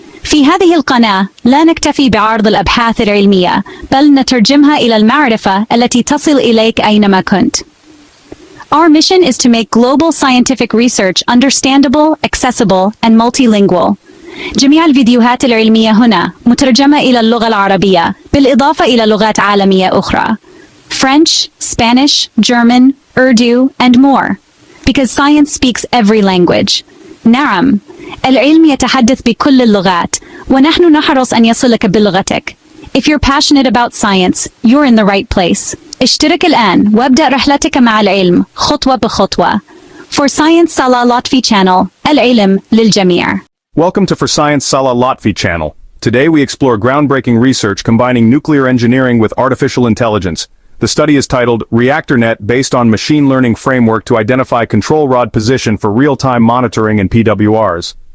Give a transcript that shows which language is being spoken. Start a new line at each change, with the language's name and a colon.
Arabic: في هذه القناة لا نكتفي بعرض الأبحاث العلمية، بل نترجمها إلى المعرفة التي تصل إليك أينما كنت.
English: Our mission is to make global scientific research understandable, accessible, and multilingual.
Arabic: جميع الفيديوهات العلمية هنا مترجمة إلى اللغة العربية، بالإضافة إلى لغات عالمية أخرى.
English: French, Spanish, German, Urdu, and more. Because science speaks every language.
Arabic: نعم، العلم يتحدث بكل اللغات، ونحن نحرص أن يصلك بلغتك.
English: If you're passionate about science, you're in the right place.
Arabic: اشترك الآن وابدأ رحلتك مع العلم خطوة بخطوة.
English: For Science Salah Lotfy channel,
Arabic: العلم للجميع.
English: Welcome to For Science Salah Lotfy channel. Today we explore groundbreaking research combining nuclear engineering with artificial intelligence. The study is titled Reactor Net, based on machine learning framework to identify control rod position for real-time monitoring in PWRs.